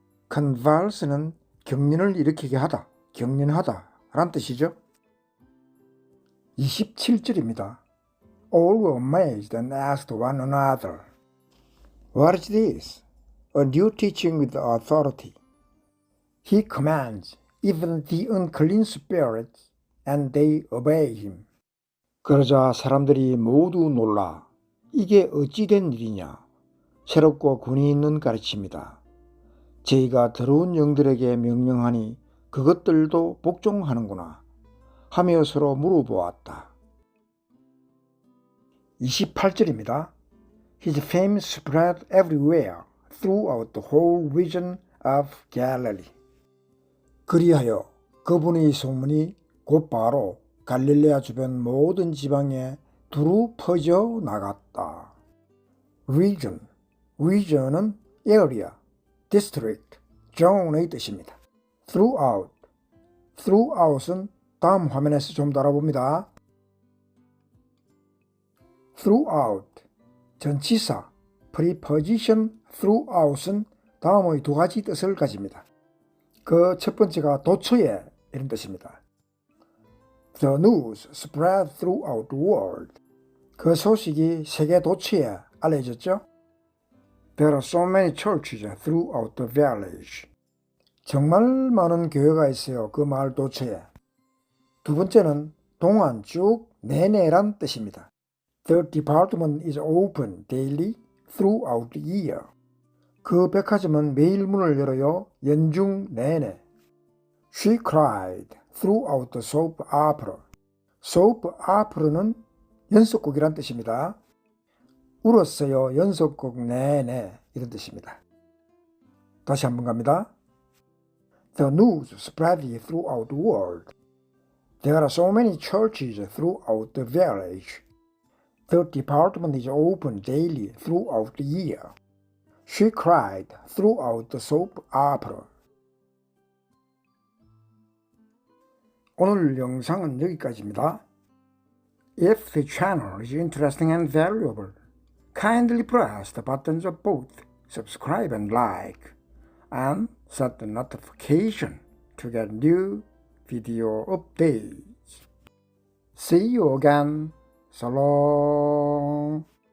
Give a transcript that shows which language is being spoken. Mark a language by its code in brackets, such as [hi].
[ko] convulse는 경련을 일으키게 하다, 경련하다 라는 뜻이죠. 27절입니다. [en] All were amazed and asked one another, "What is this? A new teaching with authority. He commands even the unclean spirits, and they obey him." [ko] 그러자 사람들이 모두 놀라 이게 어찌 된 일이냐, 새롭고 권위 있는 가르침이다. 저희가 더러운 영들에게 명령하니 그것들도 복종하는구나 하며 서로 물어보았다. 28절입니다. [en] His fame spread everywhere throughout the whole region of Galilee. [ko] 그리하여 그분의 소문이 곧바로 갈릴레아 주변 모든 지방에 두루 퍼져 나갔다. region은 area, district, zone의 뜻입니다. throughout은 다음 화면에서 좀 더 알아봅니다. throughout, 전치사, preposition throughout은 다음의 두 가지 뜻을 가집니다. 그 첫 번째가 도처에 이런 뜻입니다. [en] The news spread throughout the world. [ko] 그 소식이 세계 도처에 알려졌죠. [en] There are so many churches throughout the village. [ko] 정말 많은 교회가 있어요. 그 마을 도처에. 두 번째는 동안 쭉 내내란 뜻입니다. [en] The department is open daily throughout the year. [ko] 그 백화점은 매일 문을 열어요. 연중 내내. [en] She cried throughout the soap opera. [ko] soap opera는 연속곡이란 뜻입니다. 울었어요. 연속곡 내내 이런 뜻입니다. 다시 한번 갑니다. [en] The news spread throughout the world. There are so many churches throughout the village. The department is open daily throughout the year. She cried throughout the soap opera. [ko] 오늘 영상은 여기까지입니다. [en] If the channel is interesting and valuable, kindly press the buttons of both subscribe and like, and set the notification to get new video updates. See you again. So long.